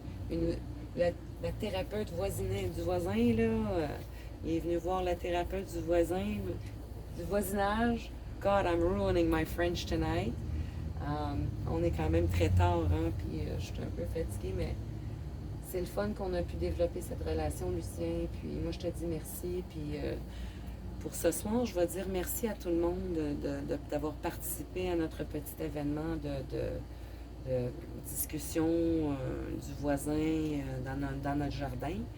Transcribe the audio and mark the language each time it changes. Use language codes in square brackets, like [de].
[fr] Une, la thérapeute du voisin, là, il est venu voir la thérapeute du voisinage. [en] God, I'm ruining my French tonight. [fr] On est quand même très tard, hein, puis je suis un peu fatiguée, mais c'est le fun qu'on a pu développer cette relation, Lucien. Puis moi, je te dis merci. Puis pour ce soir, je vais dire merci à tout le monde d'avoir participé à notre petit événement de discussion du voisin dans notre jardin.